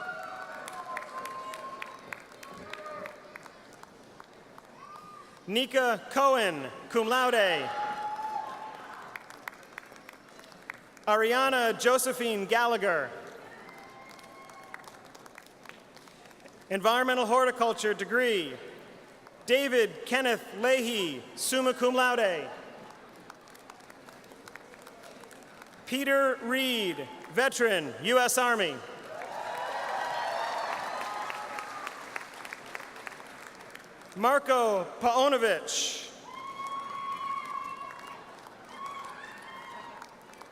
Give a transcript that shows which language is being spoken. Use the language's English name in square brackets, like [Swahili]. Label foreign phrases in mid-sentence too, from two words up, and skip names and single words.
[English] Nika Cohen, [Latin] cum laude. [English] Ariana Josephine Gallagher. Environmental Horticulture degree, David Kenneth Leahy, [Latin] summa cum laude. [English] Peter Reed, veteran, U.S. Army. Marko Paunovic.